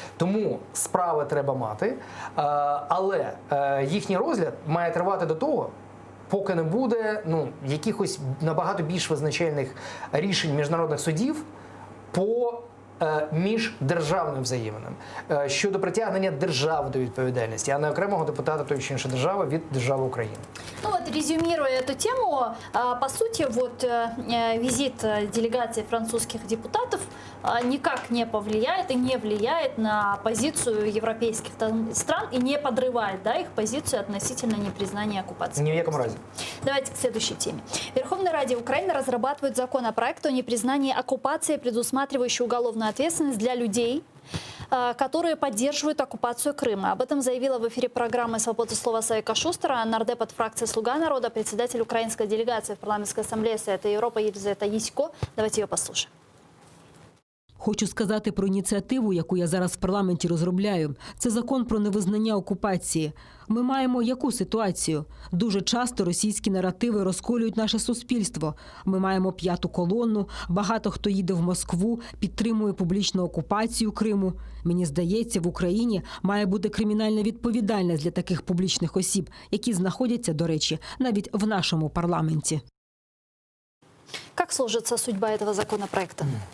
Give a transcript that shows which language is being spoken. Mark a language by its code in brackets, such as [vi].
[uk] Тому справи треба мати, але їхній розгляд має тривати до того, поки не буде ну, якихось набагато більш визначальних рішень міжнародних судів по міждержавним взаєминам щодо притягнення держави до відповідальності, а не окремого депутата тої чи іншої держави від держави України. [ru] Ну вот, резюмируя эту тему, по сути, вот визит делегации французских депутатов никак не повлияет и не влияет на позицию европейских стран и не подрывает, да, их позицию относительно непризнания оккупации. Ни в яком разе. Давайте к следующей теме. В Верховной Раде Украины разрабатывают законопроект о непризнании оккупации, предусматривающий уголовную ответственность для людей, которые поддерживают оккупацию Крыма. Об этом заявила в эфире программы «Свобода слова» Савика Шустера, нардеп от фракции «Слуга народа», председатель украинской делегации в парламентской ассамблее Совета Европы Елизавета Ясько. Давайте ее послушаем. [uk] Хочу сказати про ініціативу, яку я зараз в парламенті розробляю. Це закон про невизнання окупації. Ми маємо яку ситуацію? Дуже часто російські наративи розколюють наше суспільство. Ми маємо п'яту колонну, багато хто їде в Москву, підтримує публічну окупацію Криму. Мені здається, в Україні має бути кримінальна відповідальність для таких публічних осіб, які знаходяться, до речі, навіть в нашому парламенті. [ru] Как сложится судьба этого законопроекта?